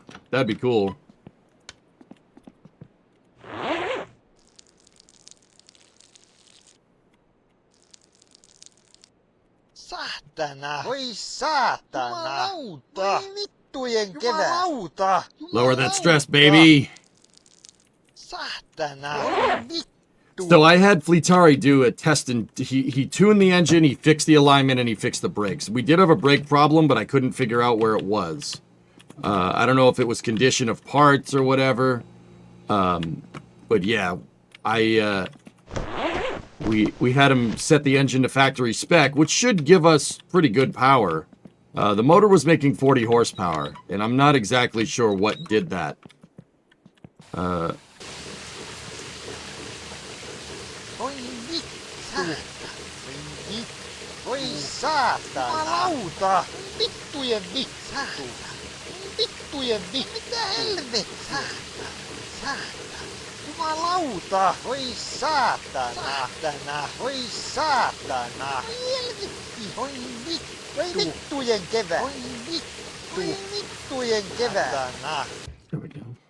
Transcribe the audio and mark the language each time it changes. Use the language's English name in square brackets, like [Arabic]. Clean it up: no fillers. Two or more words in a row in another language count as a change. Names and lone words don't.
[English] That'd be cool. [Finnish] Saatana! Oi saatana! Jumalauta! Oi vittujen Jumalauta! [English] Lower that stress, baby! [Finnish] Saatana! Oi vittu! [English] So I had Fleetari do a test, and he tuned the engine, he fixed the alignment, and he fixed the brakes. We did have a brake problem, but I couldn't figure out where it was. I don't know if it was condition of parts or whatever. But yeah, we had him set the engine to factory spec, which should give us pretty good power. The motor was making 40 horsepower, and I'm not exactly sure what did that. [Finnish] Voi saatana! Jumalauta! Vittujen vittu! Vittujen vittu! Mitä helvettiä? Saatana! Jumalauta! Voi saatana! Saatana! Voi saatana! Helvetti! Voi vittu! Voi vittujen kevät! Voi vittu! Voi vittujen kevät! Saatana! [English] There we go.